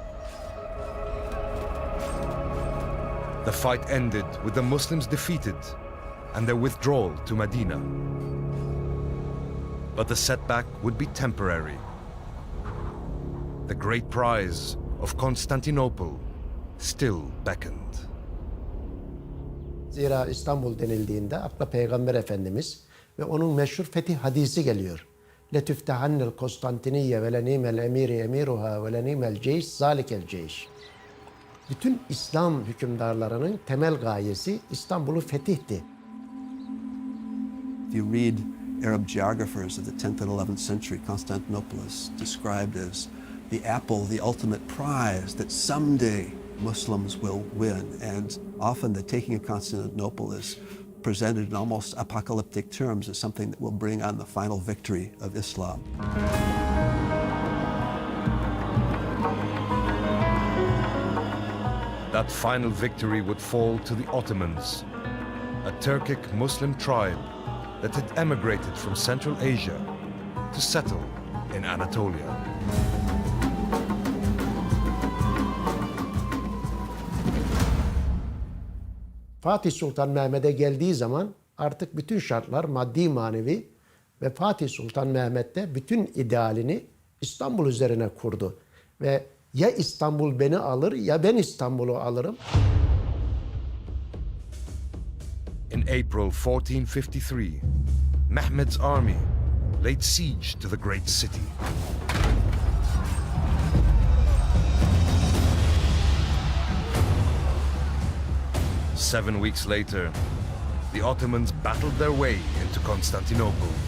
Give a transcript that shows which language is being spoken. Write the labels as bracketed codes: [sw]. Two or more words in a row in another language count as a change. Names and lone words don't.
[en] The fight ended with the Muslims defeated and their withdrawal to Medina. But the setback would be temporary. The great prize of Constantinople still beckoned. [tr] Zira İstanbul denildiğinde akla Peygamber Efendimiz ve onun meşhur fetih hadisi geliyor. [ar] لَتُفْتَحَنَّ الْقُسْطَنْتِنِيَّ وَلَنِيمَ الْاَمِيرِ اَمِيرُهَا وَلَنِيمَ الْجَيْشِ ذَٰلِكَ الْجَيْشِ. [tr] Bütün İslam hükümdarlarının temel gayesi İstanbul'u fetihti. [en] If you read Arab geographers of the 10th and 11th century, Constantinople is described as the apple, the ultimate prize that someday Muslims will win. And often the taking of Constantinople is presented in almost apocalyptic terms as something that will bring on the final victory of Islam. That final victory would fall to the Ottomans, a Turkic Muslim tribe that had emigrated from Central Asia to settle in Anatolia. [tr] Fatih Sultan Mehmet'e geldiği zaman artık bütün şartlar maddi manevi ve Fatih Sultan Mehmet de bütün idealini İstanbul üzerine kurdu. Ve ya İstanbul beni alır ya ben İstanbul'u alırım. [en] In April 1453, Mehmed's army laid siege to the great city. Seven weeks later, the Ottomans battled their way into Constantinople.